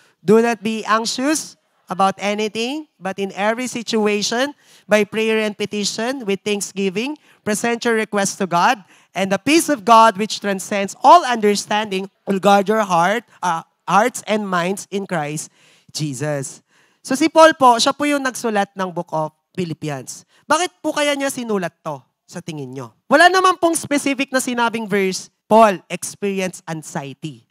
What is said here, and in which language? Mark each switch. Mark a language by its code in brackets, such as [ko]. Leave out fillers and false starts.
[en] Do not be anxious about anything, but in every situation, by prayer and petition, with thanksgiving, present your requests to God, and the peace of God, which transcends all understanding, will guard your hearts and minds in Christ Jesus. [tl] So si Paul po, siya po yung nagsulat ng Book of Philippians. Bakit po kaya niya sinulat to sa tingin nyo? Wala naman pong specific na sinabing verse, [en] Paul experienced anxiety.